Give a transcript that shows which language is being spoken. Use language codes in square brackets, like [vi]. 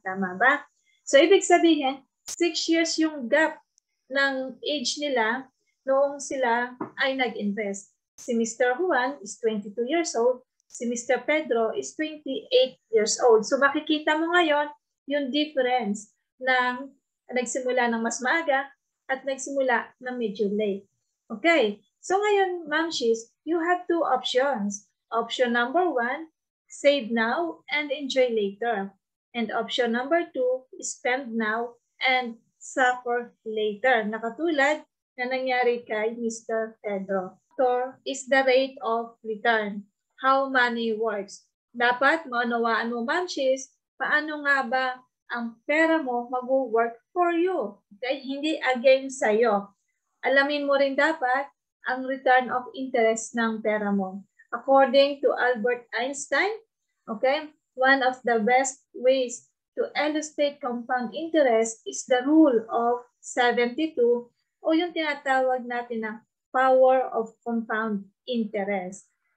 [tl] Tama ba? So, ibig sabihin, 6 years yung gap ng age nila noong sila ay nag-invest. Si Mr. [en] Juan is 22 years old. Si Mr. Pedro is 28 years old. [tl] So makikita mo ngayon yung difference ng nagsimula ng mas maaga at nagsimula ng medyo late. [en] Okay. So ngayon, Mamshis, you have 2 options. Option number 1, save now and enjoy later. And option number 2, spend now and suffer later. Nakatulad [tl] na nangyari kay [en] Mr. Pedro. Factor is the rate of return. How money works. Dapat maunawaan mo, Mamshis, paano nga ba ang pera mo mag-work for you. Okay? [tl] Hindi against sa'yo. Alamin mo rin dapat ang return of interest ng pera mo. [en] According to Albert Einstein, okay, one of the best ways to illustrate compound interest is the rule of 72 [tl] o yung tinatawag natin na [en] power of compound interest.